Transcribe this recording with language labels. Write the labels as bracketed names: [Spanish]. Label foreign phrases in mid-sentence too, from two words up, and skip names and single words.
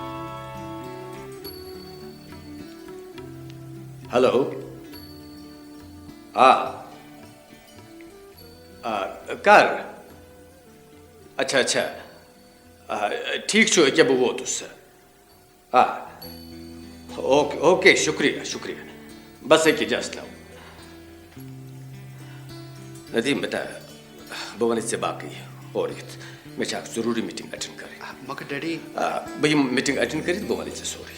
[Kashmiri] ہیلو کر اچھا اچھا ٹھیک چھُ أکیاہ بہٕ ووتُس. اوکے شکریہ شکریہ بس أکیاہ جس لو. ندیم بتا بہٕ وَنَے ژےٚ باقٕے اورٕ یِتھ مےٚ چھِ اکھ ضروٗری [English] meeting attend [Kashmiri] کَرٕنۍ. مگر ڈیڈی بہٕ یِمہٕ [English] meeting attend [Kashmiri] کٔرِتھ بہٕ وَنَے ژےٚ سورُے.